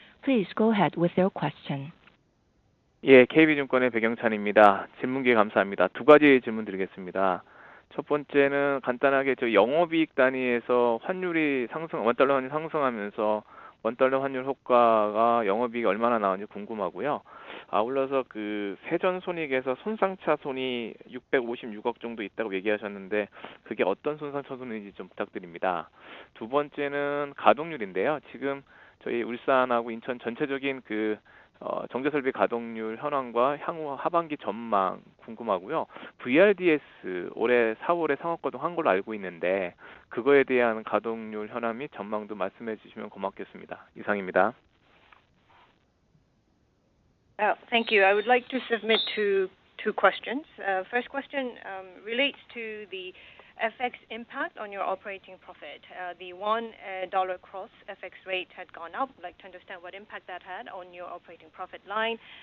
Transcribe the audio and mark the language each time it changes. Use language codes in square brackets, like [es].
[en] Please go ahead with your question. [ko] 예, KB증권의 백영찬입니다. 질문 기회 감사합니다. 두 가지 질문 드리겠습니다. 첫 번째는 간단하게 저 영업이익 단위에서 환율이 원달러 환율 상승하면서 원달러 환율 효과가 영업이익이 얼마나 나오는지 궁금하고요. 아울러서 그 세전손익에서 손상차손이 656억 정도 있다고 얘기하셨는데 그게 어떤 손상차손인지 좀 부탁드립니다. 두 번째는 가동률인데요. 지금 저희 울산하고 인천 전체적인 그 정제설비 가동률 현황과 향후 하반기 전망 궁금하고요. VRDS 올해 4월에 상업거동 걸로 알고 있는데 그거에 대한 가동률 현황 및 전망도 말씀해 주시면 고맙겠습니다. 이상입니다. [en] Thank you. I would like to submit two questions. First question relates to the FX impact on your operating profit. The $1 cross FX rate had gone up. I'd like to understand what impact that had on your operating profit line.